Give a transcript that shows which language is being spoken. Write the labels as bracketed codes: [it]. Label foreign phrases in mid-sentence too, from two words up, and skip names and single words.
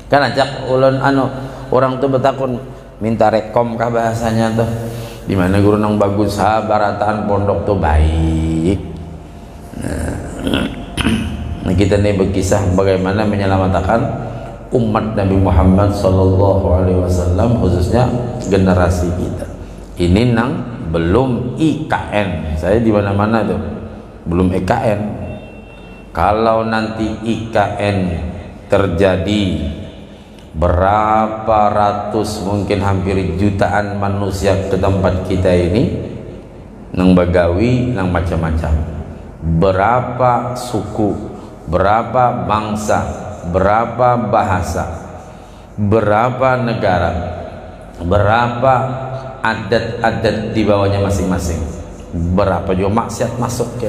[bjn] Kan ajak ulun orang tuh betakun minta rekom kah bahasanya tuh, di mana guru nang bagus barataan pondok tuh baik. [id] Nah, kita nih berkisah bagaimana menyelamatkan umat Nabi Muhammad [ar] صلى الله عليه وسلم, [id] khususnya generasi kita. Ini nang belum IKN, saya di mana-mana tuh belum IKN. Kalau nanti IKN terjadi, berapa ratus mungkin hampir jutaan manusia ke tempat kita ini, nang bagawi, nang macam-macam, berapa suku, berapa bangsa, berapa bahasa, berapa negara, berapa adat-adat di bawahnya masing-masing, berapa juga maksiat masuk kira.